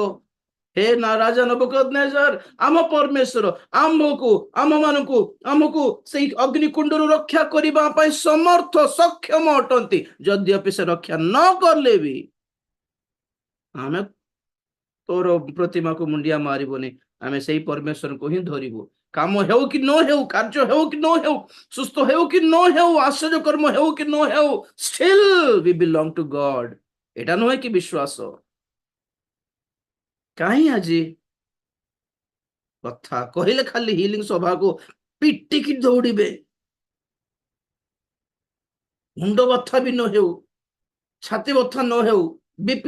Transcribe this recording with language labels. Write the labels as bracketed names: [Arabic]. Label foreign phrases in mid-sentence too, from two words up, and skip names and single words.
[Odia] ହେ ନା ରାଜା ନବୁକଦନେଜର, ଆମ ପରମେଶ୍ୱର ଆମକୁ ସେଇ ଅଗ୍ନିକୁଣ୍ଡରୁ ରକ୍ଷା କରିବା ପାଇଁ ସମର୍ଥ ସକ୍ଷମ ଅଟନ୍ତି। ଯଦ୍ୟପି ସେ ରକ୍ଷା ନ କଲେ ବି ଆମେ ତୋର ପ୍ରତିମାକୁ ମୁଣ୍ଡିଆ ମାରିବନି, ଆମେ ସେଇ ପରମେଶ୍ୱରଙ୍କୁ ହିଁ ଧରିବୁ। କାମ ହେଉ କି ନ ହେଉ, କାର୍ଯ୍ୟ ହେଉ କି ନ ହେଉ, ସୁସ୍ଥ ହେଉ କି ନ ହେଉ, ଆଶ୍ଚର୍ଯ୍ୟ କର୍ମ ହେଉ କି ନ ହେଉ, [English] still we belong to God। [Odia] ଏଟା ନୁହେଁ କି ବିଶ୍ୱାସ? କାହିଁ ଆଜି କଥା କହିଲେ ଖାଲି ହିଲିଂ ସଭାକୁ ପିଟିକି ଦୌଡ଼ିବେ, ମୁଣ୍ଡ ବଥା ବି ନ ହେଉ, ଛାତି ବଥା ନ ହେଉ, ବିପି